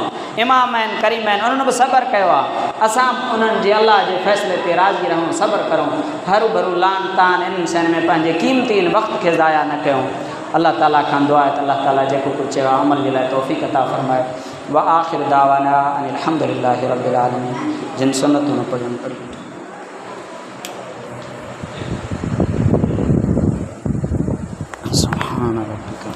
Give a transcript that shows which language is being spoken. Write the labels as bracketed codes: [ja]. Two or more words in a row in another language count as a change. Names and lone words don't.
[sd] इमाम आहिनि, करीम आहिनि, उन्हनि बि सबर कयो आहे। असां उन्हनि जे अल्लाह जे फ़ैसिले ते राज़ी रहूं, सबर करूं, हरू भरू लान तान इन्हनि शयुनि में पंहिंजे क़ीमती वक़्त खे ज़ाया न कयूं। अल्लाह ताला खां दुआ आहे त अल्लाह ताला जेको कुझु चयो आहे अमल जे लाइ तौफ़ीक़ अता फ़रमाए। [ar] وآخر دعوانا أن الحمد لله رب العالمين. [sd] जिन सुन्नतूं न पढ़नि पढ़ी [ar] سبحان الله.